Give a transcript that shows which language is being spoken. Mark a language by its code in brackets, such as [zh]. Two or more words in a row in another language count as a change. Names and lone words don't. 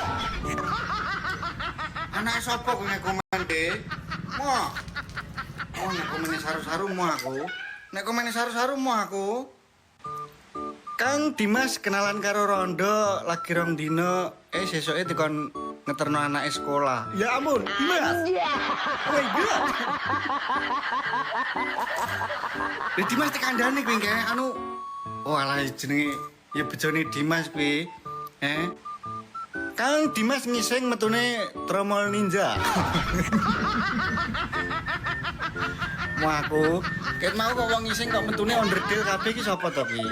[jv] Anak sapa kuwi komen de? Mo. Oh, nek komen saru-saru mo aku. Nek komen saru-saru mo aku. Kang Dimas kenalan karo Rondo lagi rong dino sesuke dikon ngeterno anake sekolah. [id] Ya ampun, Dimas. [en] Oh my god. [jv] Dimas tekandane kuwi kae anu. Oh alah jenenge ya bejone Dimas kuwi. Kang Dimas ngising metune tromol ninja. Mau aku, ket mau kok wong ngising kok metune onderdil kabeh iki sapa to kuwi?